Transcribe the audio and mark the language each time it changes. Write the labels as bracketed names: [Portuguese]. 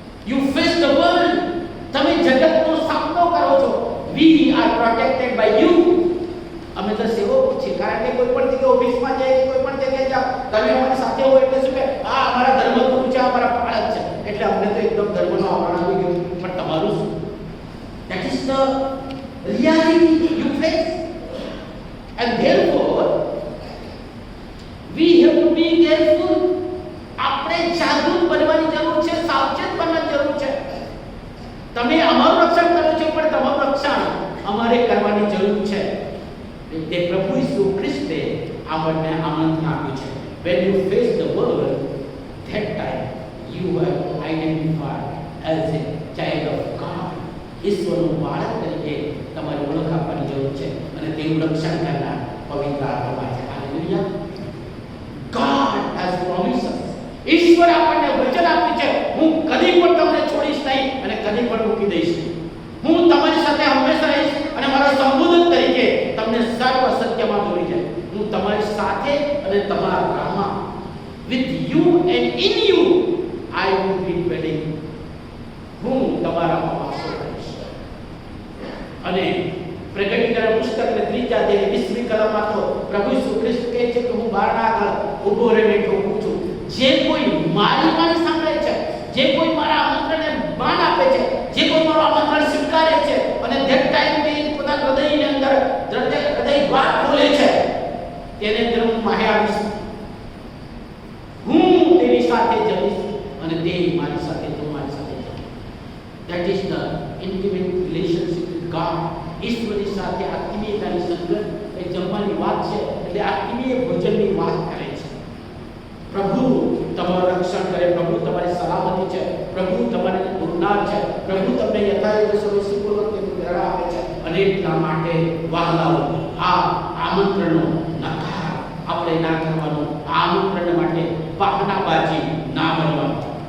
[English] you face the world, [Gujarati] તમે જગતનો સામનો કરો છો. [English] We are protected by you. [Gujarati] અમે તો સેવકો છીએ, કારણ કે કોઈ પણ જગ્યાએ ઓફિસમાં જાય, કોઈ પણ જગ્યાએ જાઓ, તમે અમારી સાથે હો એટલે શું કે આ અમારા ધર્મગુરુ છે, અમારા બાળક છે, એટલે અમને તો એકદમ ધર્મનો આવરણ આવી ગયું. પણ તમારું શું? [English] That is the reality you face, and therefore we have to be careful. [Gujarati] આપણે જાગૃત બનવાની જરૂર છે, સાવચેત બનવાની જરૂર છે. તમે અમારું રક્ષણ કરો છો પણ તમારું રક્ષણ અમારે કરવાની જરૂર છે. તે પ્રભુ ઈસુ ખ્રિસ્તે આપણને આમંત્રણ આપ્યું છે. [English] when you face the world, that time you are identified as a child of God. [Gujarati] ઈશ્વરનું બાળક તરીકે તમારે ઓળખ આપવાની જરૂર છે અને તેનું રક્ષણ કરનાર પવિત્ર આત્મા છે. Hallelujah. [English] God has promised us. [Gujarati] ઈશ્વર આપણને વચન આપ્યું છે, હું કદી પણ તમને છોડીશ નહીં અને કદી પણ મૂકી દઈશ નહીં. હું તમારી સાથે હંમેશા રહીશ અને મારા સંબોધન તરીકે તમને સર્વ સત્યમાં દોરી જાય. હું તમારી સાથે અને તમારા રાહમાં, [English] with you and in you I will be dwelling. [Gujarati] હું તમારામાં વાસો કરીશ. અને પ્રગટીકરણ પુસ્તકને 3 અધ્યાય 20મી કલમમાં તો પ્રભુ ઈસુ ખ્રિસ્ત કહે છે કે હું બારણા આગળ ઊભો રહીને ઠોકું છું. જે કોઈ મારી વાણી સાંભળે છે, જે કોઈ મારા આમંત્રણને માન આપે છે, જે કોઈ મારું આમંત્રણ સ્વીકારે છે અને [English] that time [Gujarati] તે પોતાના હૃદયની અંદર હૃદય દ્વાર ખોલે છે, તેને અંદર હું માહે આવીશ. હું તેની સાથે જઈશ અને તે મારી સાથે, તું મારી સાથે જઈશ. [English] That is the intimate relationship with God. [Gujarati] ઈશ્વરની સાથે આત્મીયતાની સંગત એ જમવાની વાત છે, એટલે આત્મીય ભોજનની વાત કરે છે. પ્રભુ તમારું રક્ષણ કરે, પ્રભુ તમારી સલામતી છે, પ્રભુ તમારે ઉરનાર છે, પ્રભુ તમને યથાયોગ્ય સર્વસ્વીપૂર્વક તેનું પ્રેરણા આપે છે. અને એટલા માટે વહાલાઓ, આ આમંત્રણનો નકાર આપણે ના કરવાનું, આ આમંત્રણ માટે બહાનાબાજી ના બનવાનું.